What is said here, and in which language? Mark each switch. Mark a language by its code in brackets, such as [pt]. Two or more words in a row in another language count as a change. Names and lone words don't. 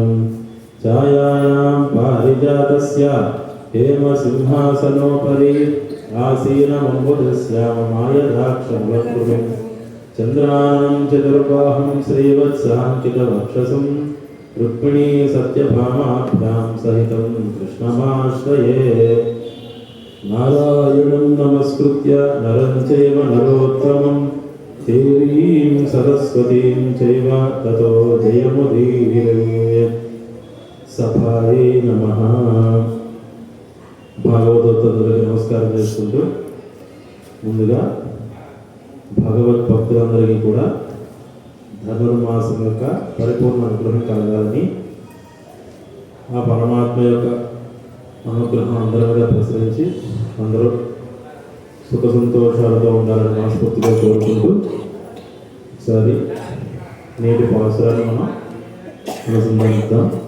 [sa] छायायां पारिजातस्य हेमसिंहासनोपरि आसीनमम्बुधस्याममायदाक्षमलकृतिं चन्द्रानं चतुर्बाहुं श्रीवत्साङ्कितवक्षसं रुक्मिणी सत्यभामाभ्यां सहितं कृष्णमाश्रये। नारायणं नमस्कृत्य नरं चैव नरोत्तमं देवीं सरस्वतीं चैव ततो जयमुदीरयेत्। सभाये नमः। [te] భాగవతోత్తములకు నమస్కారం చేసుకుంటూ ముందుగా భగవద్భక్తులందరికీ కూడా ధనుర్మాసం యొక్క పరిపూర్ణ అనుగ్రహం కలగాలని, ఆ పరమాత్మ యొక్క అనుగ్రహం అందరి మీద ప్రసరించి అందరూ సుఖ సంతోషాలతో ఉండాలని మనస్ఫూర్తిగా కోరుకుంటూ ఒకసారి నేటి పాసురాన్ని మనం అనుసంధానిద్దాం.